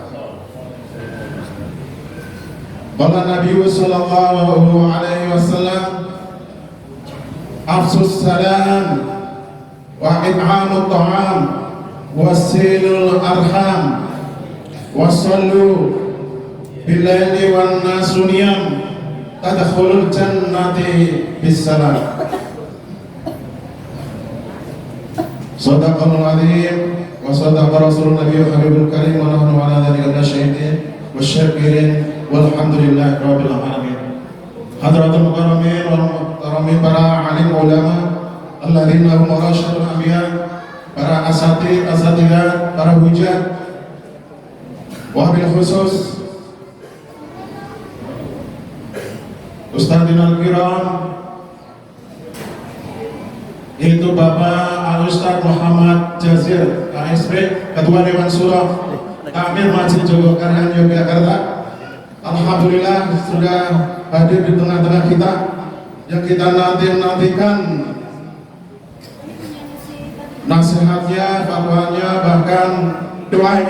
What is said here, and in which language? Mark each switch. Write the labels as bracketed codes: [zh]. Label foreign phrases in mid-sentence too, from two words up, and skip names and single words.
[ar] قال النبي صلى الله عليه وسلم أفشوا السلام وأطعموا الطعام وصلوا الأرحام وصلوا بالليل والناس نيام تدخلوا الجنة بسلام. صدق الله العظيم وصدق رسوله النبي الحبيب الكريم ونحن على ذلك من الشاهدين والشاكرين والحمد لله رب العالمين. حضرات المكرمين والمحترمين, [id] para alim ulama [ar] الذين هم ورثة الأنبياء, [id] para asatidzah, para hujjah, [ar] وبالخصوص أستاذنا الكرام, [id] yaitu Bapak Al-Ustadz Muhammad Jazir KSP, Ketua Dewan Surah Takmir Masjid Jogokaryan Yogyakarta. Alhamdulillah sudah hadir di tengah-tengah kita, yang kita nantikan nasihatnya, fatwanya, bahkan doanya.